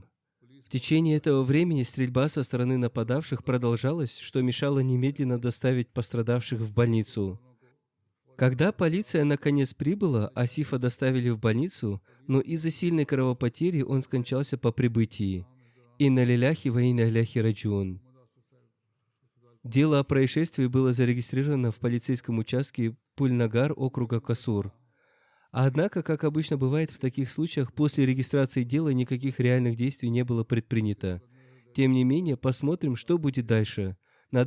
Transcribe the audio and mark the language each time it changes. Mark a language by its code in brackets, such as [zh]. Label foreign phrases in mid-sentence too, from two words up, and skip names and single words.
[ru] В течение этого времени стрельба со стороны нападавших продолжалась, что мешало немедленно доставить пострадавших в больницу. Когда полиция наконец прибыла, Асифа доставили в больницу, но из-за сильной кровопотери он скончался по прибытии. [ar] إنا لله وإنا إليه راجعون. [ru] Дело о происшествии было зарегистрировано в полицейском участке Пульнагар округа Касур. Однако, как обычно бывает в таких случаях, после регистрации дела никаких реальных действий не было предпринято. Тем не менее, посмотрим, что будет дальше.